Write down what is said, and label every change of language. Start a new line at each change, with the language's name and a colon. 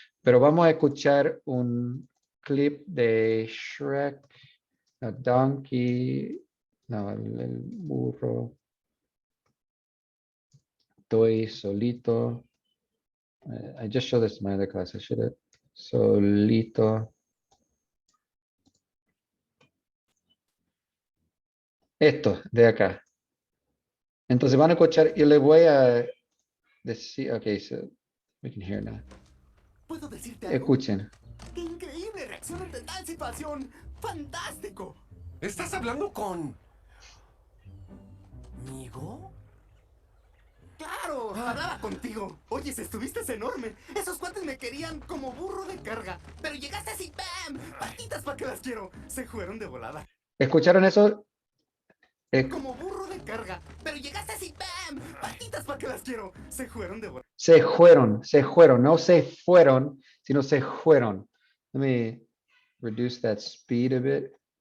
Spanish: Pero vamos a escuchar un clip de Shrek,
English: a donkey,
Spanish: no, el burro. Estoy solito.
English: I just showed this in my other class. I should have.
Spanish: Solito. Esto de acá. Entonces van a escuchar y le voy a decir.
English: Ok, so we can hear now.
Spanish: ¿Puedo decirte algo? Escuchen. ¡Qué increíble reacción ante tal situación! ¡Fantástico! ¿Estás hablando con... ¿Migo? ¡Claro! Hablaba contigo. Oyes, estuviste enorme. Esos cuates me querían como burro de carga. Pero llegaste así, ¡bam! ¡Patitas para que las quiero! Se fueron de volada. ¿Escucharon eso? Como burro de carga. Pero llegaste así, ¡bam! ¡Patitas para que las quiero! Se fueron de volada. Se fueron, no se fueron, sino se fueron.
English: Let me reduce that speed a bit.